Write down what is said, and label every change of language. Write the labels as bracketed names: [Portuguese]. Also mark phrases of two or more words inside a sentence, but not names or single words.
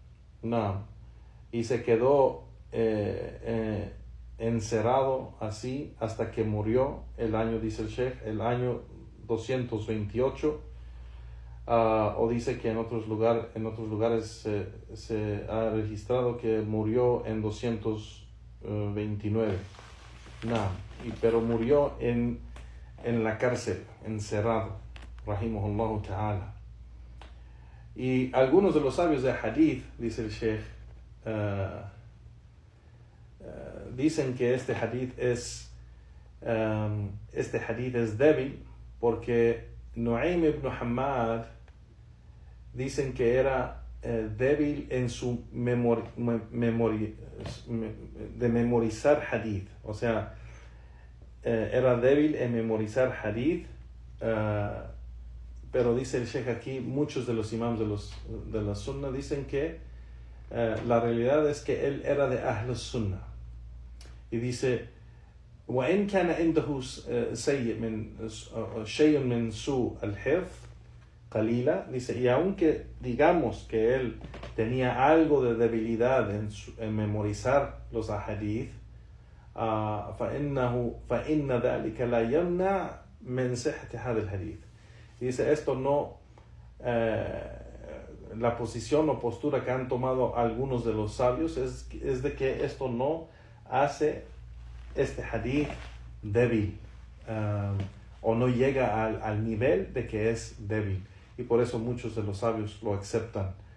[Spanish] Y se quedó encerrado así hasta que murió el año, dice el Sheikh, el año 228, o dice que en otros lugares se ha registrado que murió en 229. Pero murió en la cárcel, encerrado, [Arabic] رحمه الله تعالى. [Spanish] Y algunos de los sabios de hadith, dice el Sheikh, dicen que este hadith es débil porque Nu'aym ibn Hammad dicen que era débil en su de memorizar hadith, o sea, era débil en memorizar hadith, pero dice el Sheikh aquí, muchos de los imams de la Sunnah dicen que la realidad es que él era de [Arabic] أهل السنة, [Spanish] y dice, [Arabic] وإن كان عنده شيء من سوء الحفظ qalila, [Spanish] dice, y aunque digamos que él tenía algo de debilidad en memorizar los ahadith, [Arabic] فإن ذلك لا يمنع من صحة هذا الحديث. [Spanish] Dice, esto no, la posición o postura que han tomado algunos de los sabios es de que esto no hace este hadith débil, o no llega al nivel de que es débil, y por eso muchos de los sabios lo aceptan.